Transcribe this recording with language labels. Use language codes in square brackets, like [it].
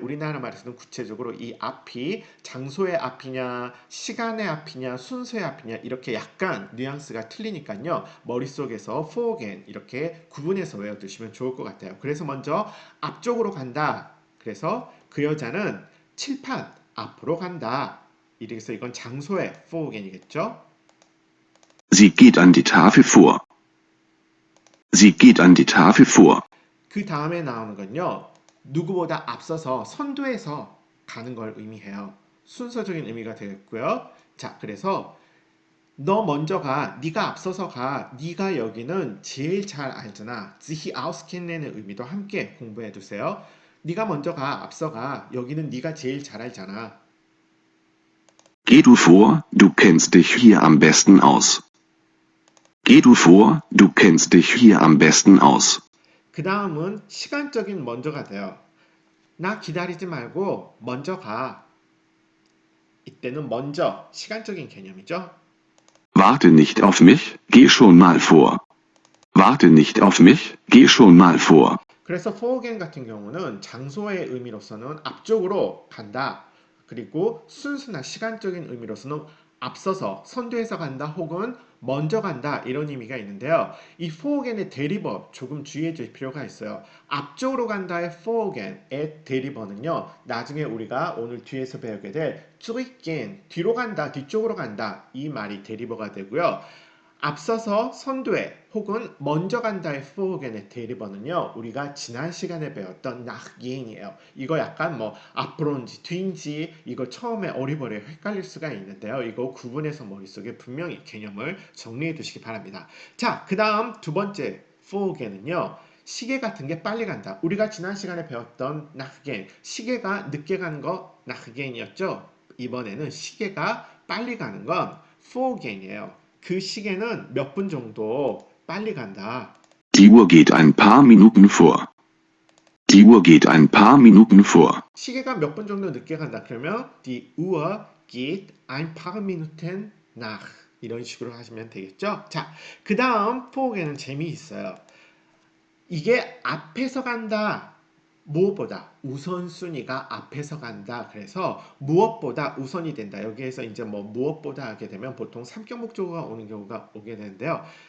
[ko] 우리나라 말에서는 구체적으로 이 앞이 장소의 앞이냐, 시간의 앞이냐, 순서의 앞이냐 이렇게 약간 뉘앙스가 틀리니까요. 머릿속에서 forgen 이렇게 구분해서 외워두시면 좋을 것 같아요. 그래서 먼저 앞쪽으로 간다. 그래서 그 여자는 칠판 앞으로 간다. 이래서 이건 장소의 forgen이겠죠. [de] Sie geht an die Tafel vor. Sie geht an die Tafel vor. [ko] 그 다음에 나오는 건요. 누구보다 앞서서 선두에서 가는 걸 의미해요. 순서적인 의미가 되겠고요. 자, 그래서 너 먼저 가, 네가 앞서서 가, 네가 여기는 제일 잘 알잖아. sich auskenntn의 의미도 함께 공부해 두세요. 네가 먼저 가, 앞서 가, 여기는 네가 제일 잘 알잖아. [de] Geh du vor, du kennst dich hier am besten aus. Geh du vor, du kennst dich hier am besten aus. [ko] 그 다음은 시간적인 먼저가 돼요. 나 기다리지 말고 먼저 가. 이때는 먼저, 시간적인 개념이죠. [de] Warte nicht auf mich, geh schon mal vor. Warte nicht auf mich, geh schon mal vor. [ko] 그래서 forgen 같은 경우는 장소의 의미로서는 앞쪽으로 간다. 그리고 순수나 시간적인 의미로서는 앞서서 선두에서 간다 혹은 먼저 간다 이런 의미가 있는데요. 이 forgen의 대리버 조금 주의해 줄 필요가 있어요. 앞쪽으로 간다의 forgen의 대리버는요. 나중에 우리가 오늘 뒤에서 배우게 될 zurückgehen 뒤로 간다 뒤쪽으로 간다 이 말이 대리버가 되고요. 앞서서 선두에 혹은 먼저 간다의 forgen의 대리번은요. 우리가 지난 시간에 배웠던 nachgehen이에요. 이거 약간 뭐 앞으로인지 뒤인지 이거 처음에 어리버리 헷갈릴 수가 있는데요. 이거 구분해서 머릿속에 분명히 개념을 정리해 두시기 바랍니다. 자, 그 다음 두 번째 forgen은요. 시계 같은 게 빨리 간다. 우리가 지난 시간에 배웠던 nachgehen 시계가 늦게 가는 거 nachgehen이었죠. 이번에는 시계가 빨리 가는 건 forgen이에요. 그 시계는 몇 분 정도 빨리 간다. [de] Die Uhr geht ein paar Minuten vor. Die Uhr geht ein paar Minuten vor. [ko] 시계가 몇 분 정도 늦게 간다. 그러면 [de] die Uhr geht ein paar Minuten nach. [ko] 이런 식으로 하시면 되겠죠. 자, 그 다음 포옹에는 재미있어요. 이게 앞에서 간다. 무엇보다 우선순위가 앞에서 간다. 그래서 무엇보다 우선이 된다. 여기에서 이제 뭐 무엇보다 하게 되면 보통 삼격 목적어가 오는 경우가 오게 되는데요.